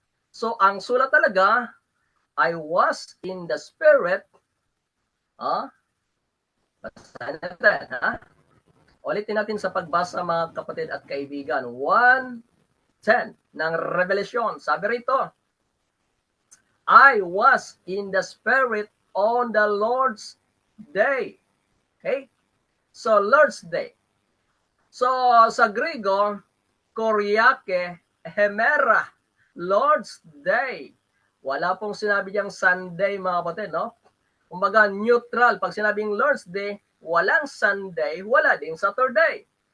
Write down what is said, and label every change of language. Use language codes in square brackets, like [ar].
[en] So, [tl] ang sulat talaga, [en] I was in the Spirit. [tl] Basahin natin, Ulitin natin sa pagbasa, mga kapatid at kaibigan. 1:10 ng Revelation. Sabi rito, [en] I was in the Spirit on the Lord's Day. [tl] Okay? So, Lord's Day. So, sa Griego, Kyriake Hemera, Lord's Day. Wala pong sinabi diyang Sunday, mga kapatid, no? Kumbaga, neutral. Pag sinabing Lord's Day, walang Sunday, wala ding Saturday.